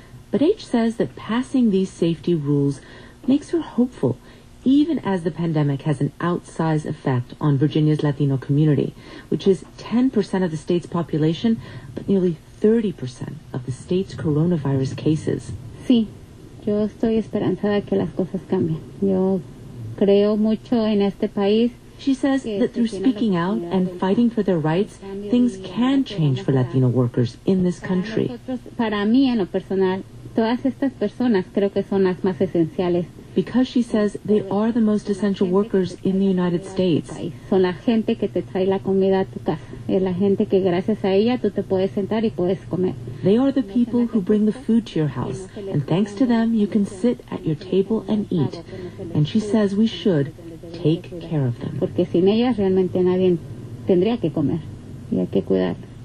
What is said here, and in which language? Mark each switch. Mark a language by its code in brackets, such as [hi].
[en] But H says that passing these safety rules makes her hopeful, even as the pandemic has an outsized effect on Virginia's Latino community, which is 10% of the state's population, but nearly 30% of the state's coronavirus cases. [es] Sí, yo estoy esperanzada que las cosas cambien. Yo creo mucho en este país. [en] She says that through speaking out and fighting for their rights, things can change for Latino workers in this country. [es] Para mí, en lo personal, todas estas personas creo que son las más esenciales. [en] Because she says they are the most essential workers in the United States. [es] Son la gente que te trae la comida a tu casa. Es la gente que gracias a ella tú te puedes sentar y puedes comer. [en] They are the people who bring the food to your house, and thanks to them you can sit at your table and eat. And she says we should take care of them. [es] Porque sin ellas realmente nadie tendría que comer y hay que cuidar.